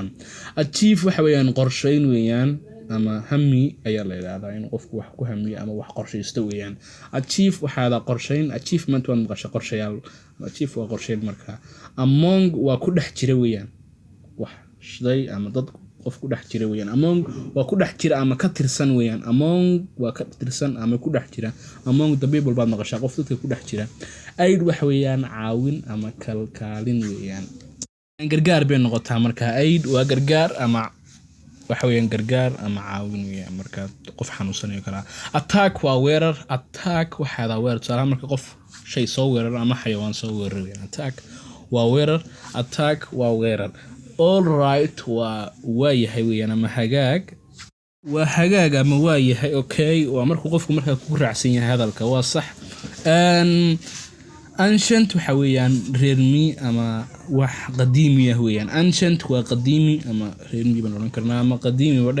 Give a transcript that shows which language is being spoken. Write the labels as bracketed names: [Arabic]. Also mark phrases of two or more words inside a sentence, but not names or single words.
[Somali] achieve waxa weeyaan qorsheyn weeyaan ama hami ayaa la yiraahdaa in qofku wax ku hamiyo ama wax qorsheysto weeyaan. achieve waxa qorsheyn. achievement waa maqasho qorshayaal. achieve waa qorsheyn markaa. among waa ku dhex jira weeyaan. wax shay ama dad qof ku dhex jira weeyaan. among waa ku dhex jira ama ka tirsan weeyaan. among waa ka tirsan ama ku dhex jira. [English] among the people [Somali] baad maqashaa qof dadka ku dhex jira. aid waxa weeyaan caawin ama kalkaalin weeyaan. gargaar bay noqotaa markaa. aid waa gargaar ama waxa weeyaan gargaar ama caawin weeyaan marka qof xanuunsanayo kala. attack waa weerar. attack waxa weerar salaam marka qof shay soo weerar ama xayawaan soo weerar weeyaan. attack waa weerar. attack waa weerar. [English] all right [Somali] waa yahay weeyaan ama hagaag. waa hagaag ama waa yahay. okay waa markuu qofku markaa ku raacsan yahay hadalka waa sax. ancient waxa weeyaan reermi ama wax qadiimi ah weeyaan. ancient waa qadiimi ama reermi baan oran karnaa ama qadiimi wada.